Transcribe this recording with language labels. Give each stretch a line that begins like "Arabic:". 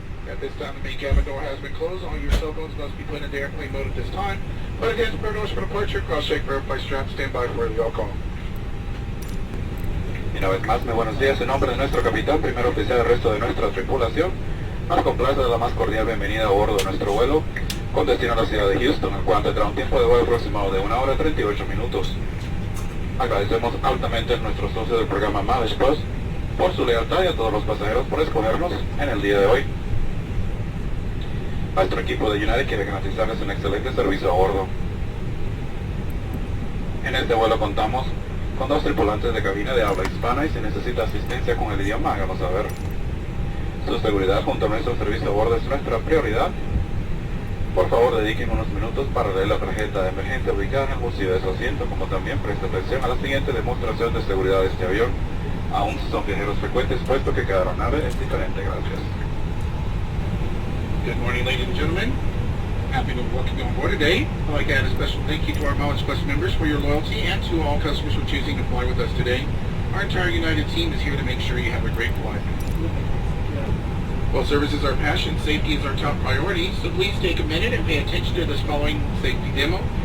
English: At this time, the main cabin door has been closed. All your cell phones must be put into airplane mode at this time. But again, prepare doors for departure. Cross-check, verify strap, stand by for the all call.
Spanish: Y una vez más, muy buenos días. En nombre de nuestro capitán, primer oficial del resto de nuestra tripulación, nos complace dar la más cordial bienvenida a bordo de nuestro vuelo con destino a la ciudad de Houston, el cual tendrá un tiempo de vuelo aproximado de 1 hora y 38 minutos. Agradecemos altamente a nuestros socios del programa Mileage Plus por su lealtad y a todos los pasajeros por escogernos en el día de hoy. Nuestro equipo de United quiere garantizarles un excelente servicio a bordo. En este vuelo contamos con 2 tripulantes de cabina de habla hispana y si necesita asistencia con el idioma, háganos saber. Su seguridad junto a nuestro servicio a bordo es nuestra prioridad. Por favor, dediquen unos minutos para leer la tarjeta de emergencia ubicada en el bolsillo de su asiento, como también preste atención a la siguiente demostración de seguridad de este avión, aún si son viajeros frecuentes, puesto que cada aeronave es diferente. Gracias.
English: Good morning, ladies and gentlemen. Happy to welcome you on board today. I'd like to add a special thank you to our Mileage Plus members for your loyalty and to all customers for choosing to fly with us today. Our entire United team is here to make sure you have a great flight. While service is our passion, safety is our top priority, so please take a minute and pay attention to this following safety demo.